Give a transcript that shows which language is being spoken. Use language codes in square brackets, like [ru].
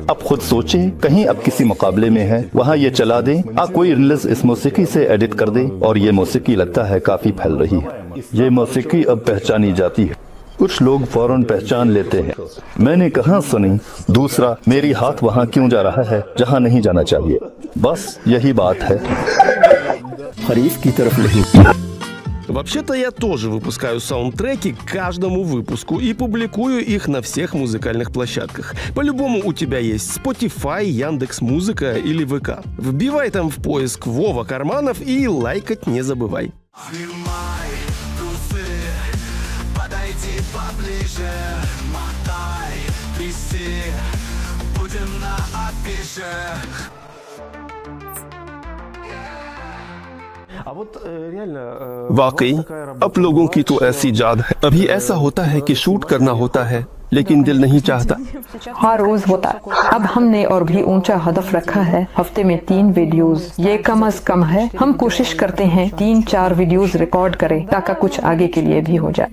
[hi] अब खुद सोचे, कहीं अब किसी मुकाबले में है, वहाँ ये चला दें, कोई रिलीज इस मौसीकी से एडिट कर दे। और ये मौसीकी लगता है काफी फैल रही है। ये मौसीकी अब पहचानी जाती है, कुछ लोग फौरन पहचान लेते हैं। मैंने कहाँ सुनी। दूसरा, मेरी हाथ वहाँ क्यों जा रहा है जहाँ नहीं जाना चाहिए। बस यही बात है, खरीफ की तरफ नहीं। [ru] Вообще-то я тоже выпускаю саундтреки к каждому выпуску и публикую их на всех музыкальных площадках. По-любому у тебя есть Spotify, Яндекс.Музыка или ВК. Вбивай там в поиск Вова Карманов и лайкать не забывай. Подойди поближе, мотай, тряси, будем на афише. [hi] वाकई अब लोगों की तो ऐसी जाद है। अभी ऐसा होता है कि शूट करना होता है लेकिन दिल नहीं चाहता। हाँ, रोज होता। अब हमने और भी ऊंचा हदफ रखा है, हफ्ते में 3 वीडियोस। ये कम अज कम है। हम कोशिश करते हैं 3-4 वीडियोस रिकॉर्ड करें ताकि कुछ आगे के लिए भी हो जाए।